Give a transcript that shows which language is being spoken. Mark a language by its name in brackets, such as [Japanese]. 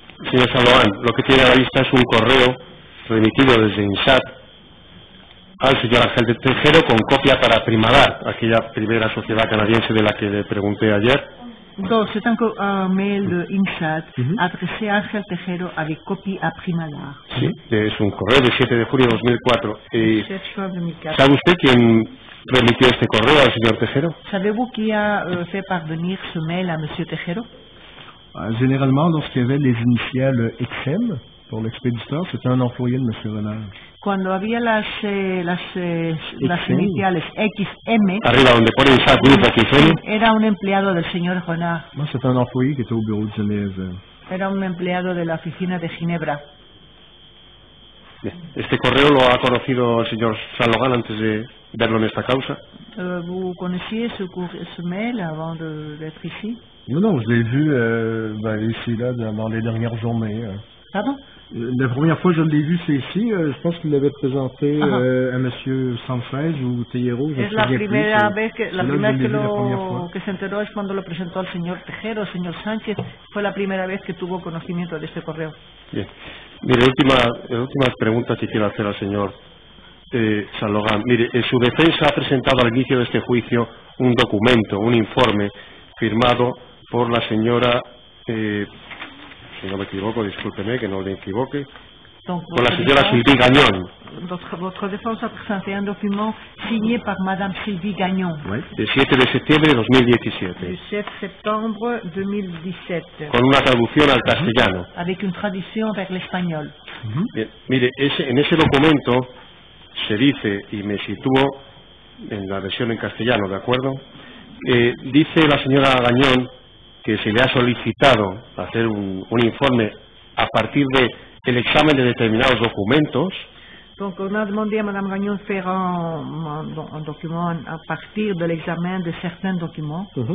[Spanish] Señor Salogan, lo que tiene a la vista es un correo remitido desde INSAT al señor Ángel Tejero con copia para Primadar, aquella primera sociedad canadiense de la que le pregunté ayer. [French] Donc, c'est un mail de INSAT adressé à Ángel Tejero avec copie à Primadar. [Spanish] Sí, es un correo del 7 de junio de 2004. ¿Sabe usted quién remitió este correo al señor Tejero? [French] ¿Savez-vous qui a fait parvenir ce mail à Monsieur Tejero? Généralement, lorsqu'il y avait les initiales XM pour l'expéditeur, c'était un employé de M. Renard. [Spanish] Cuando había las iniciales XM, arriba donde pone INSAT Grupo XM, era un empleado del señor Renard. [French] No, c'était un employé qui était au bureau de Genève. [Spanish] Era un empleado de la oficina de Ginebra. Bien. ¿Este correo lo ha conocido el señor Saint-Logan antes de verlo en esta causa? [French] Vous connaissiez ce mail avant d'être ici? Non, je l'ai vu ici, là, dans les dernières journées. Pardon? La première fois que je l'ai vu, c'est ici. Je pense qu'il l'avait présenté à Monsieur Sanchez ou Tejero. [Spanish] Es la primera vez que se enteró es cuando lo presentó al señor Tejero, el señor Sánchez. Fue la primera vez que tuvo conocimiento de este correo. Bien. Mire, última pregunta que quiero hacer al señor Saint-Logan. Mire, su defensa ha presentado al inicio de este juicio un documento, un informe firmado por la señora, si no me equivoco, discúlpeme que no le equivoque, por la señora Sylvie Gagnon. [French] Votre défense a présenté un document signé par Madame Sylvie Gagnon. [Spanish] Oui. El 7 de septiembre de 2017. El 7 de septiembre 2017. Con una traducción al castellano. [French] Avec une traduction vers l'espagnol. [Spanish] Bien, mire, en ese documento se dice, y me sitúo en la versión en castellano, ¿de acuerdo? Dice la señora Gagnon que se le ha solicitado hacer un informe a partir del examen de determinados documentos. [French] Donc on a demandé à Madame Gagnon de faire un document à partir de l'examen de certains documents.